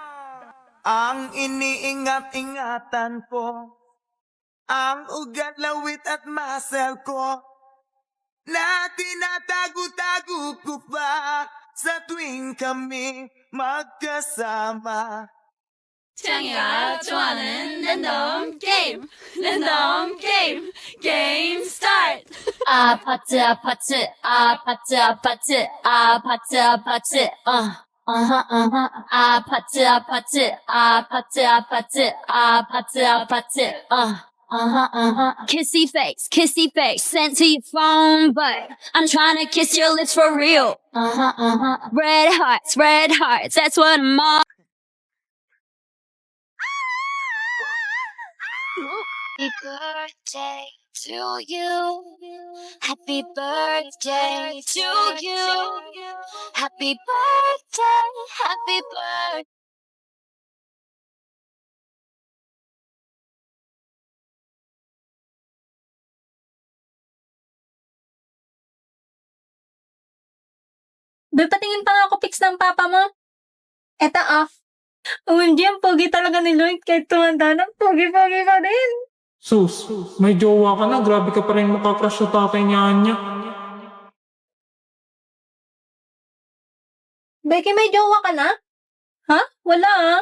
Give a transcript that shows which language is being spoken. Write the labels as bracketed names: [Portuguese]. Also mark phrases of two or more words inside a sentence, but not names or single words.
[Filipino] Ang iniingat-ingatan ko, ang ugat, lawit at muscle ko, na tinatago-tago ko pa sa tuwing kami magkasama. [Korean] 창이가 좋아하는 랜덤 게임 게임 스타트. 아파트 아파트 아파트 아파트 아파트 아파트 아파트 아파트 아파트 아파트 아파트 아파트 [English] kissy face sent to your phone but I'm trying to kiss your lips for real red hearts that's what I'm all. Happy birthday to you. Happy birthday to you. Happy birthday, happy birthday. [Filipino] Be, patingin pa nga ako pics ng papa mo. Eto off. OMG, ang pogi talaga ni Lloyd. Kahit tumanda na, pogi-pogi pa rin. Sus, may jowa ka na. Grabe ka pa rin makakrush sa tatay niya, Anya. Becky, may jowa ka na? Ha? Wala ah.